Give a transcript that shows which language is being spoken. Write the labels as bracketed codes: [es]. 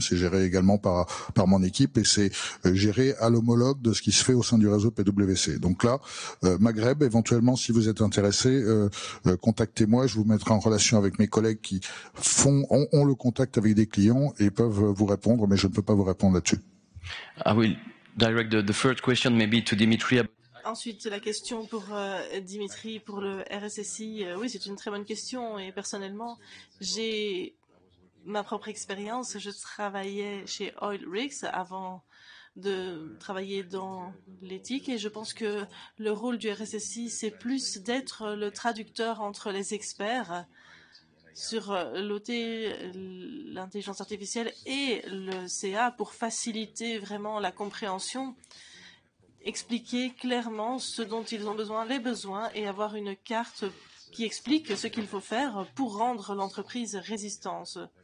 [fr] C'est géré également par mon équipe et c'est géré à l'homologue de ce qui se fait au sein du réseau PwC. Donc là, Maghreb, éventuellement, si vous êtes intéressé, contactez-moi. Je vous mettrai en relation avec mes collègues qui ont le contact avec des clients et peuvent vous répondre, mais je ne peux pas vous répondre là-dessus. [en] I will direct the third question maybe to Dimitri. [fr] Ensuite, la question pour Dimitri, pour le RSSI. Oui, c'est une très bonne question et personnellement, j'ai ma propre expérience. Je travaillais chez Oil Rigs avant de travailler dans l'éthique et je pense que le rôle du RSSI, c'est plus d'être le traducteur entre les experts sur l'OT, l'intelligence artificielle et le CA pour faciliter vraiment la compréhension, expliquer clairement ce dont ils ont besoin, les besoins, et avoir une carte qui explique ce qu'il faut faire pour rendre l'entreprise résistante.